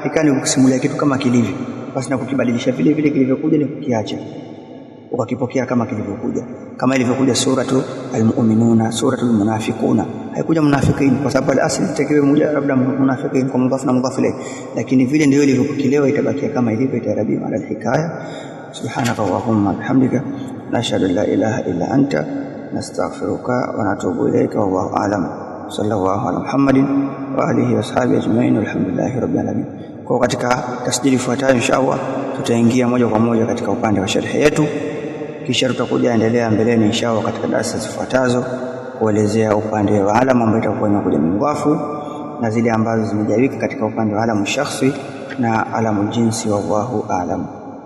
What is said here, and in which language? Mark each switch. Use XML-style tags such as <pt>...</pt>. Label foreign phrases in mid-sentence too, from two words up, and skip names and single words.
<sw>Hikaya ni kusimulia kitu kama kilivyo, basi na kukibadilisha vile vile kilivyokuja, ni kukiacha ukakipokea kama kilivyokuja, kama ilivyokuja</sw> <ar>سورة المؤمنون سورة المنافقون,</ar> <sw>haikuja munafiqin kwa sababu al-asli itakiwe moja labda munafiqin kwa mudhaf na</sw> <ar>مضاف إليه,</ar> <sw>lakini vile ndio ilivyopokelewa itabakia kama ilivyo, itarabiwa</sw> <ar>على الحكاية. سبحانك اللهم بحمدك نشهد أن لا إله إلا أنت نستغفرك ونتوب إليك والله أعلم. صلى الله على محمد وآله وصحبه أجمعين والحمد لله رب العالمين.</ar> <sw>Kwa katika tasjili ifuatayo inshallah tutaingia moja kwa moja katika upande wa sharhi yetu, kisha tutakuja endelea mbeleni inshallah katika darasa zifuatazo kuelezea upande wa alama ambayo itakuwa inakuja mingwafu na zile ambazo zimejawika katika upande wa</sw> <ar>علم شخص</ar> <sw>na</sw> <ar>علم جنس, والله أعلم.</ar>